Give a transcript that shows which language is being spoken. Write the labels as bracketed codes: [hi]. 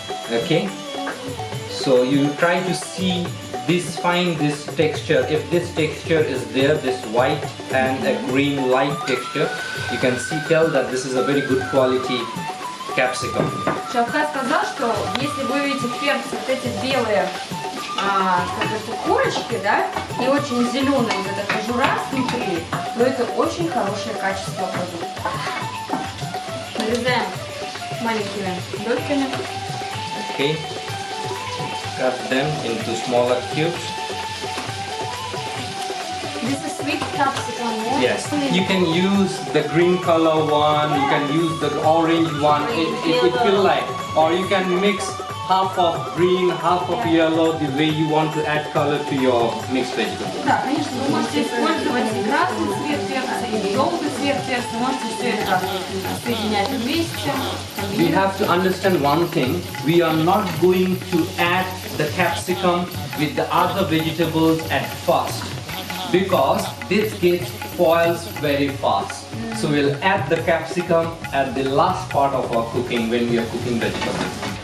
[en] Okay, so you try to see this, find this texture. If this texture is there, this white and a green light texture, you can tell that this is a very good quality capsicum. [ru] Шавкат сказал, что если вы видите перцы, вот эти белые, как это, корочки, да, и очень зеленая вот эта кожура снутри, то это очень хорошее качество продукта. Нарезаем маленькими дольками. [en] Okay, cut them into smaller cubes. This is sweet capsicum, yeah? Yes, you can use the green color one, you can use the orange one, it feel like, or you can mix half of green, half of yellow, the way you want to add color to your mixed vegetables. [ru] Да, конечно, вы можете использовать и красный цвет перца, и желтый цвет перца, можете все это соединять вместе. [en] We have to understand one thing, we are not going to add the capsicum with the other vegetables at first, because this gets spoils very fast. So we'll add the capsicum at the last part of our cooking when we are cooking vegetables.